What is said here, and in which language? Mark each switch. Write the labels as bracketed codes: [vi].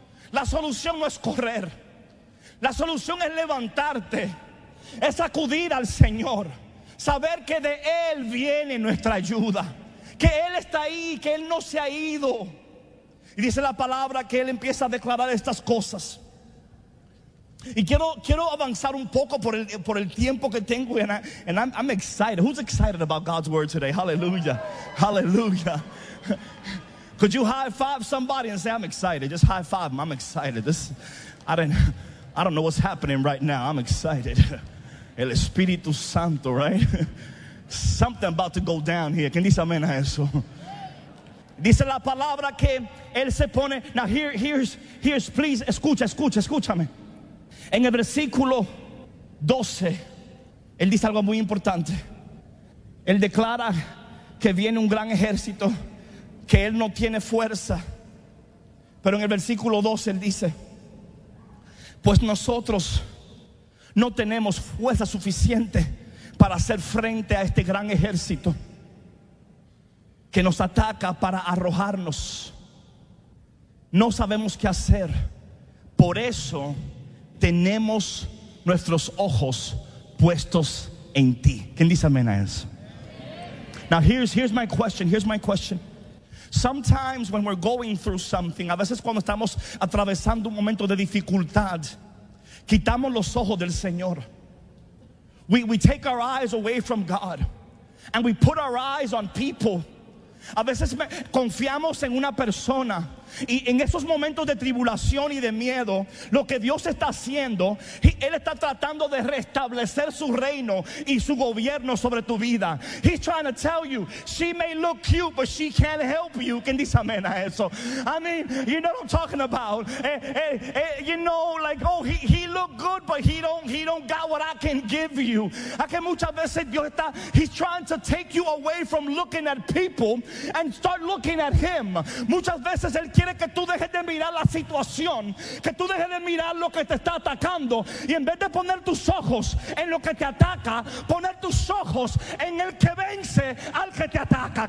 [es] La solución no es correr. La solución es levantarte, es acudir al Señor, saber que de Él viene nuestra ayuda, que Él está ahí, que Él no se ha ido. Y dice la palabra que Él empieza a declarar estas cosas. Y quiero avanzar un poco por el tiempo que tengo. [en] And I'm excited. Who's excited about God's word today? Hallelujah. Hallelujah. Could you high five somebody and say, I'm excited? Just high five them. I'm excited. I don't know what's happening right now. I'm excited. El Espíritu Santo, right? Something about to go down here. [es] ¿Quién dice amén a eso? Dice la palabra que él se pone. [en] Now here's please, [es] escúchame. En el versículo 12, él dice algo muy importante. Él declara que viene un gran ejército, que él no tiene fuerza. Pero en el versículo 12 él dice: pues nosotros no tenemos fuerza suficiente para hacer frente a este gran ejército que nos ataca para arrojarnos. No sabemos qué hacer. Por eso tenemos nuestros ojos puestos en ti. ¿Quién dice amén a eso? [en] Now here's my question. Sometimes when we're going through something, [es] a veces cuando estamos atravesando un momento de dificultad, quitamos los ojos del Señor. [en] We take our eyes away from God and we put our eyes on people. [es] A veces confiamos en una persona, y en esos momentos de tribulación y de miedo, lo que Dios está haciendo, Él está tratando de restablecer su reino y su gobierno sobre tu vida. [en] He's trying to tell you, she may look cute, but she can't help you. [es] ¿Quién dice amén a eso? [en] I mean, you know what I'm talking about. He looked good, but he don't got what I can give you. [es] A que muchas veces Dios está, [en] he's trying to take you away from looking at people and start looking at him. [es] Muchas veces Él quiere que tú dejes de mirar la situación, que tú dejes de mirar lo que te está atacando, y en vez de poner tus ojos en lo que te ataca, poner tus ojos en el que vence al que te ataca.